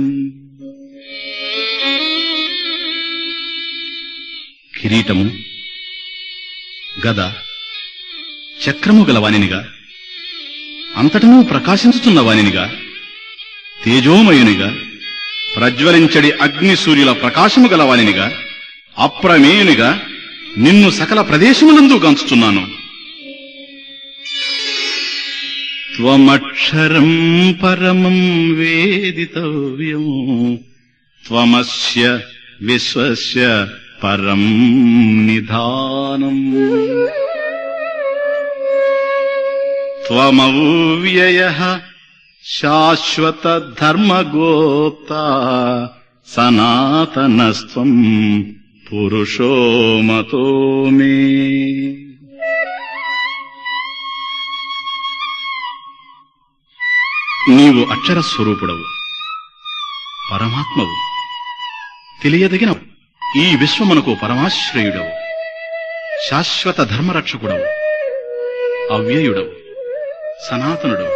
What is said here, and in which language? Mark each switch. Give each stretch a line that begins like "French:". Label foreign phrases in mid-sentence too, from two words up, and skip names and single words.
Telugu: కిరీటము, గద, చక్రము గలవానినిగా, అంతటను ప్రకాశించుతున్న వానినిగా, తేజోమయునిగా, ప్రజ్వలించడి అగ్ని సూర్యుల ప్రకాశము గలవానినిగా, అప్రమేయునిగా నిన్ను సకల ప్రదేశములందు గాంచుతున్నాను.
Sanskrit: త్వమక్షరం పరమం వేదితవ్యం త్వమస్య విశ్వస్య పరం నిధానం త్వమవ్యయః శాశ్వత ధర్మగోప్తా సనాతనస్త్వం పురుషో మతో మే.
Telugu: నీవు అక్షర స్వరూపుడవు, పరమాత్మవు, తెలియదగిన ఈ విశ్వమునకు పరమాశ్రయుడవు, శాశ్వత ధర్మరక్షకుడవు, అవ్యయుడవు, సనాతనుడవు.